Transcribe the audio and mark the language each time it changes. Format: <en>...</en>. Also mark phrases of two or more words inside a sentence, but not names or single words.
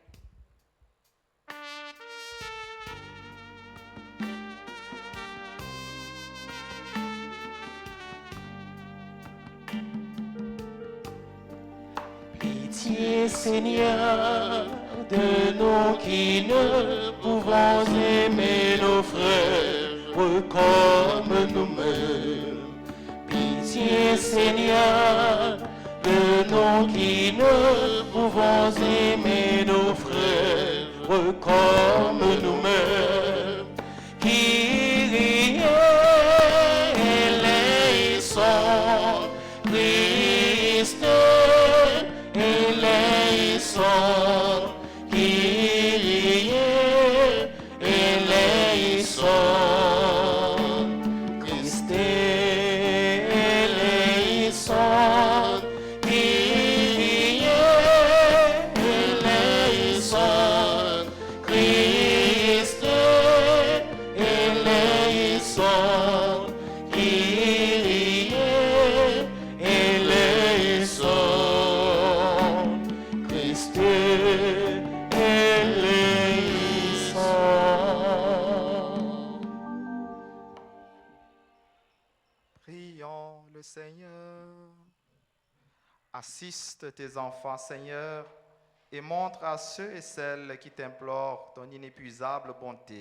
<fr>Pitié, Seigneur, de nous qui ne pouvons aimer nos frères comme nous-mêmes. Pitié, Seigneur, de nous qui ne pouvons aimer nos frères comme nous-mêmes.</fr> <el>Κύριε ελέησον, Χριστέ ελέησον, Κύριε ελέησον, Χριστέ ελέησον, Κύριε ελέησον, Χριστέ ελέησον, Κύριε ελέησον, Χριστέ ελέησον.</el> <fr>Prions le Seigneur. Assiste tes enfants, Seigneur, et montre à ceux et celles qui t'implorent ton inépuisable bonté.</fr>